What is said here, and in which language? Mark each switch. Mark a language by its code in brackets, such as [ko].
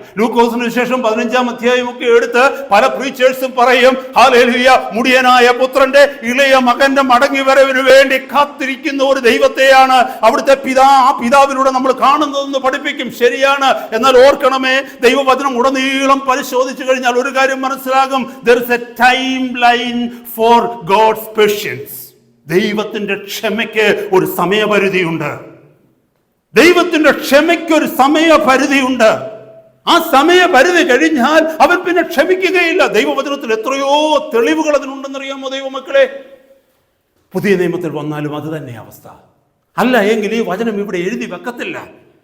[ml] ലൂക്കോസിന് ശേഷം 15-ാം അധ്യായമൊക്കെ എടുത്ത് പല പ്രീച്ചേഴ്സും പറയും, ഹല്ലേലൂയ, മുടിയനായ പുത്രന്റെ ഇളയ മകന്റെ മടങ്ങി വരവിന് വേണ്ടി കാത്തിരിക്കുന്ന ഒരു ദൈവത്തെയാണ് അവിടുത്തെ പിതാവിലൂടെ നമ്മൾ കാണുന്നതെന്ന് പഠിപ്പിക്കും. ശരിയാണ്. എന്നാൽ ഓർക്കണമേ, ദൈവവചനം ഉടനീളം പരിശോധിച്ചു കഴിഞ്ഞാൽ ഒരു കാര്യം മനസ്സിലാകും. [en] there is a timeline for God's patience. [ml] ദൈവത്തിന്റെ ക്ഷമയ്ക്ക് ഒരു സമയപരിധിയുണ്ട്. ദൈവത്തിന്റെ ക്ഷമയ്ക്ക് ഒരു സമയപരിധിയുണ്ട്. ആ സമയപരിധി കഴിഞ്ഞാൽ അവൻ പിന്നെ ക്ഷമിക്കുകയില്ല. ദൈവവചനത്തിൽ എത്രയോ തെളിവുകൾ അതിനുണ്ടെന്നറിയാമോ ദൈവമക്കളെ? പുതിയ നിയമത്തിൽ വന്നാലും അത് തന്നെ അവസ്ഥ. അല്ല എങ്കിൽ ഈ വചനം ഇവിടെ എഴുതി വെക്കത്തില്ല.